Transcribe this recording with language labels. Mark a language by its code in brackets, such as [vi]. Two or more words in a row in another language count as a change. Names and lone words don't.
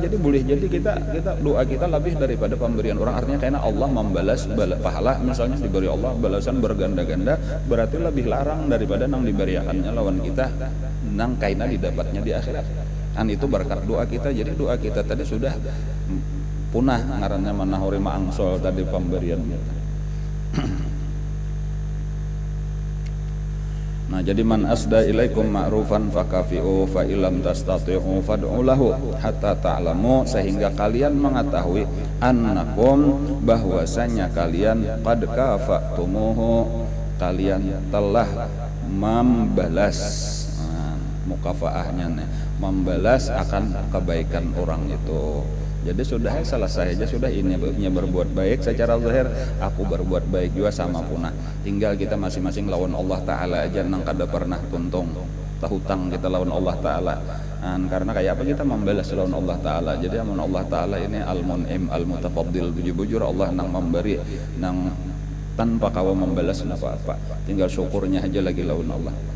[bjn] Jadi boleh jadi kita doa kita lebih daripada pemberian orang, artinya karena Allah membalas pahala, misalnya diberi Allah balasan berganda-ganda, berarti lebih larang daripada nang diberiakannya lawan kita nang kaina didapatnya di akhirat. Kan itu berkat doa kita. Jadi doa kita tadi sudah punah ngarannya manahuri maangsol tadi pemberian kita. Nah jadi [ar] من أسدى إليكم معروفا فكافئوه، فإن لم تستطيعوا فادعوا له حتى تعلموا, [bjn] sehingga kalian mengetahui annakum, bahwasanya kalian [ar] قد كافأتموه, [bjn] kalian telah membalas. Nah, mukafaahnya nih, membalas akan kebaikan orang itu. Jadi sudah selesai aja, sudah ini berbuat baik secara zahir, aku berbuat baik juga sama punah. Tinggal kita masing-masing lawan Allah Ta'ala aja nang kada pernah tuntung tahutang kita lawan Allah Ta'ala. Karena kayak apa kita membalas lawan Allah Ta'ala. Jadi amun Allah Ta'ala ini [ar] المنعم المتفضل, [bjn] bujur Allah nang memberi nang tanpa kawa membalas apa-apa, tinggal syukurnya aja lagi lawan Allah.